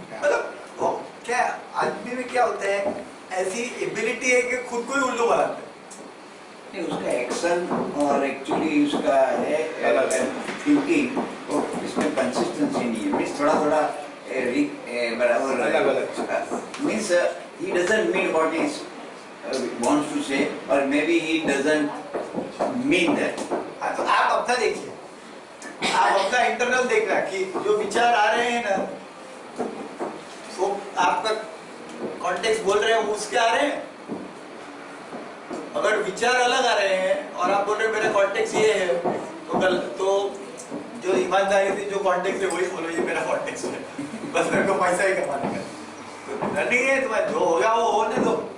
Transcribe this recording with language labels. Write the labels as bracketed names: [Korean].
[Hindi] मतलब वो क्या आदमी में क्या होता है, ऐसी एबिलिटी है कि खुद को ही उल्लू बनाते हैं, नहीं, उसका एक्शन और एक्चुअली उसका है थिंकिंग और इसमें कंसिस्टेंसी नहीं है, मीन्स थोड़ा थोड़ा बराबर अलग-अलग। [English] Means he doesn't mean what he wants to say or maybe he doesn't mean that. [Hindi] हाँ, तो आप अपना देखिए, आप अपना इंटरनल देख रहे हैं कि जो विचार आ रहे हैं ना, वो आपका कॉन्टेक्स्ट बोल रहे हैं उसके आ रहे हैं। अगर विचार अलग आ रहे हैं और आप बोल रहे हैं मेरा कॉन्टेक्स्ट ये है, तो जो ईमानदारी थी जो कॉन्टेक्स्ट है वही बोलो ये मेरा कॉन्टेक्स्ट है, बस मेरे को पैसा ही कमाने का, तो नहीं है तुम्हारा जो होगा वो होने दो।